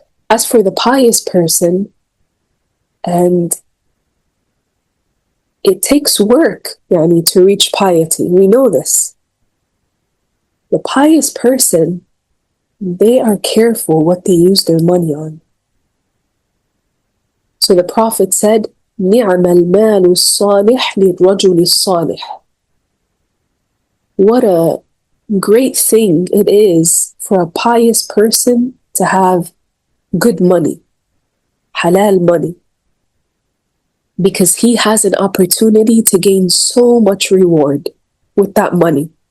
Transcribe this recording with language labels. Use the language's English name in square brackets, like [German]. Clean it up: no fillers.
[English] As for the pious person, and it takes work, to reach piety. We know this. The pious person, they are careful what they use their money on. So the Prophet said, [Arabic] نِعْمَ الْمَالُ الصَّالِحِ لِلرَّجُلِ الصَّالِحِ. [English] What a great thing it is for a pious person to have good money, halal money, because he has an opportunity to gain so much reward with that money.